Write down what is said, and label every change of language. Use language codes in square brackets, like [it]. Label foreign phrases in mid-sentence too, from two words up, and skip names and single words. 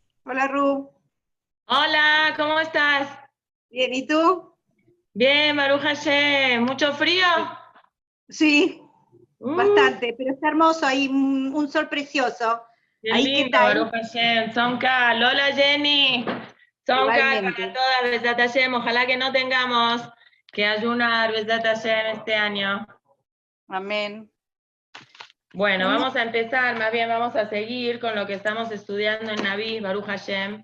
[es] Hola Ru, Hola, ¿cómo estás? bien, ¿y tú? Bien, [he] ברוך השם. [es] ¿Mucho frío? Sí, Uh, bastante, pero está hermoso, hay un sol precioso. qué ¿Ahí qué lindo, tal? [he] ברוך השם צום קל. [es] Hola, Jenny. Sonkal para Igualmente, [he] todas, בעזרת השם. [es] Ojalá que no tengamos que ayunar, [he] בעזרת השם, [es] este año. amén. Bueno, Un- vamos a empezar, más bien vamos a seguir con lo que estamos estudiando en Naví, [he] ברוך השם.